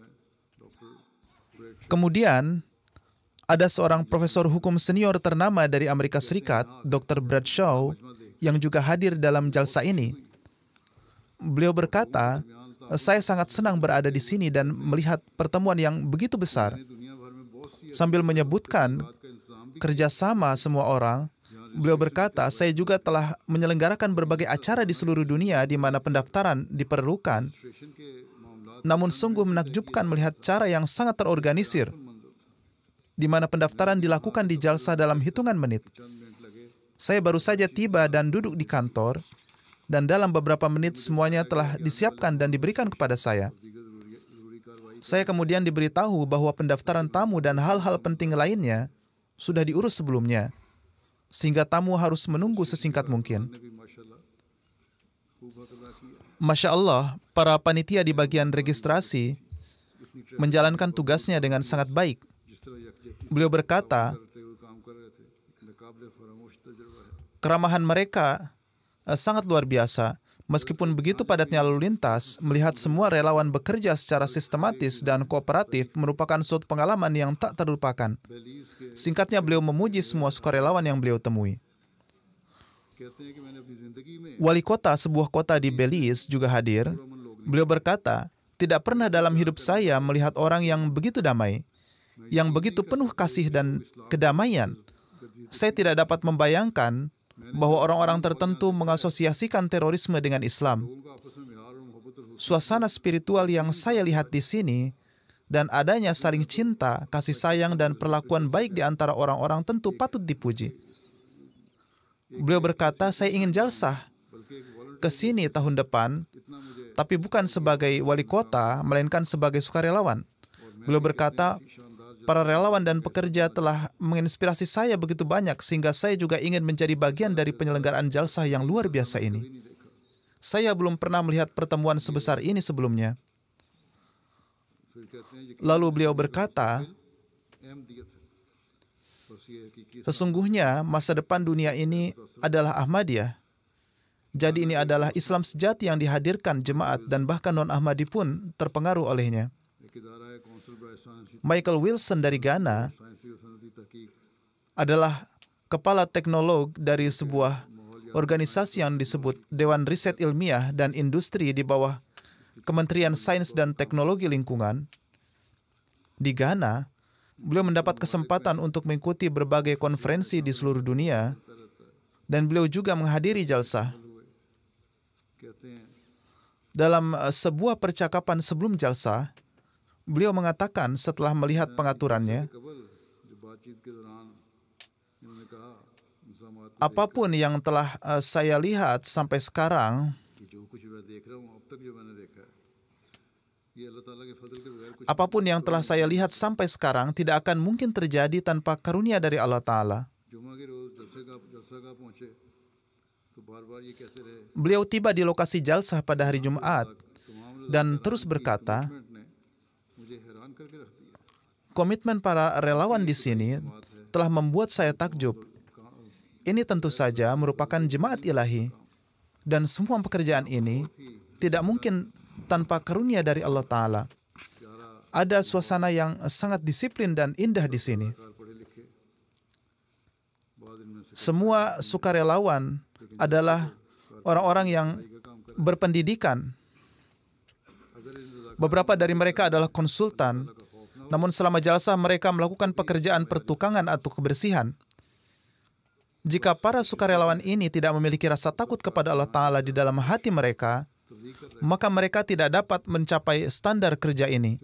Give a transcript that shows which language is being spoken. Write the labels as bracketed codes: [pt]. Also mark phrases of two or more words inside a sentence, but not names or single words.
[id] Kemudian, ada seorang profesor hukum senior ternama dari Amerika Serikat, Dr. Bradshaw, yang juga hadir dalam jalsa ini. Beliau berkata, saya sangat senang berada di sini dan melihat pertemuan yang begitu besar. [ur] دنیا بھر میں بہت سی [id] Sambil menyebutkan [ur] کا انتظام بھی [id] kerjasama semua orang, beliau berkata, saya juga telah menyelenggarakan berbagai acara di seluruh dunia di mana pendaftaran diperlukan. [ur] اسٹیشن کے معاملہ [id] Namun sungguh menakjubkan melihat cara yang sangat terorganisir, di mana pendaftaran dilakukan di jalsa dalam hitungan menit. Saya baru saja tiba dan duduk di kantor, dan dalam beberapa menit semuanya telah disiapkan dan diberikan kepada saya. Saya kemudian diberitahu bahwa pendaftaran tamu dan hal-hal penting lainnya sudah diurus sebelumnya, sehingga tamu harus menunggu sesingkat mungkin. [ur] نے بھی ماشاءاللہ خوب حق ادا کیا [ar] ما شاء الله, [id] para panitia di bagian registrasi menjalankan tugasnya dengan sangat baik. [ur] جس طرح یکجہتی [id] Beliau berkata, [ur] کرتے ہوئے کام کر رہے تھے ناقابل فراموش تجربہ ہے [id] keramahan mereka sangat luar biasa. Meskipun begitu padatnya lalu lintas, melihat semua relawan bekerja secara sistematis dan kooperatif merupakan suatu pengalaman yang tak terlupakan. [ur] بیلیز کے [id] Singkatnya, beliau memuji semua sukarelawan yang beliau temui. [ur] کہتے ہیں کہ میں نے اپنی زندگی میں [id] Wali kota sebuah kota di Belize juga hadir. Beliau berkata, tidak pernah dalam hidup saya melihat orang yang begitu damai, yang begitu penuh kasih dan kedamaian. Saya tidak dapat membayangkan bahwa orang-orang tertentu mengasosiasikan terorisme dengan Islam. [ur] لوگوں کا آپس میں پیار اور محبت اور [id] Suasana spiritual yang saya lihat di sini dan adanya saling cinta, kasih sayang, dan perlakuan baik di antara orang-orang tentu patut dipuji. Beliau berkata, saya ingin jalsah ke sini tahun depan, tapi bukan sebagai wali kota, melainkan sebagai sukarelawan. Beliau berkata, para relawan dan pekerja telah menginspirasi saya begitu banyak, sehingga saya juga ingin menjadi bagian dari penyelenggaraan jalsah yang luar biasa ini. Saya belum pernah melihat pertemuan sebesar ini sebelumnya. [ur] پھر کہتے ہیں یہ [id] Lalu beliau berkata, [ur] احمدیت ہے بس یہ حقیقی [id] sesungguhnya masa depan dunia ini adalah Ahmadiyah. Jadi ini adalah Islam sejati yang dihadirkan jemaat dan bahkan non-Ahmadi pun terpengaruh olehnya. [ur] ایک ادارہ ہے کونسل برائے سائنسی [id] Michael Wilson dari Ghana [ur] سائنسی اور صنعتی تحقیق [id] adalah kepala teknolog dari sebuah organisasi yang disebut Dewan Riset Ilmiah dan Industri di bawah Kementerian Sains dan Teknologi Lingkungan. Di Ghana, beliau mendapat kesempatan untuk mengikuti berbagai konferensi di seluruh dunia, dan beliau juga menghadiri jalsah. [ur] کہتے ہیں [id] Dalam sebuah percakapan sebelum jalsah, beliau mengatakan setelah melihat pengaturannya, [ur] قبل جو بات چیت کے دوران انہوں نے کہا [id] apapun yang telah saya lihat sampai sekarang, [ur] کہ جو کچھ میں دیکھ رہا ہوں اب تک جو میں نے دیکھا ہے یہ اللہ تعالیٰ کے فضل کے بغیر کچھ [id] apapun yang telah saya lihat sampai sekarang tidak akan mungkin terjadi tanpa karunia dari Allah Ta'ala. [ur] جمعہ کے روز جلسہ کا پہنچے تو بار بار یہ کہتے رہے [id] Beliau tiba di lokasi jalsah pada hari Jumat [ur] تمام [id] dan terus berkata, [ur] کمٹمنٹ نے مجھے حیران کر کے رکھ دیا [id] komitmen para relawan di sini telah membuat saya takjub. Ini tentu saja merupakan jemaat ilahi, dan semua pekerjaan ini tidak mungkin tanpa karunia dari Allah Ta'ala. Ada suasana yang sangat disiplin dan indah di sini. [ur] پڑھے لکھے بعد ان میں سے [id] Semua sukarelawan adalah orang-orang yang berpendidikan. Beberapa dari mereka adalah konsultan, namun selama jalsah mereka melakukan pekerjaan pertukangan atau kebersihan. Jika para sukarelawan ini tidak memiliki rasa takut kepada Allah Ta'ala di dalam hati mereka, maka mereka tidak dapat mencapai standar kerja ini.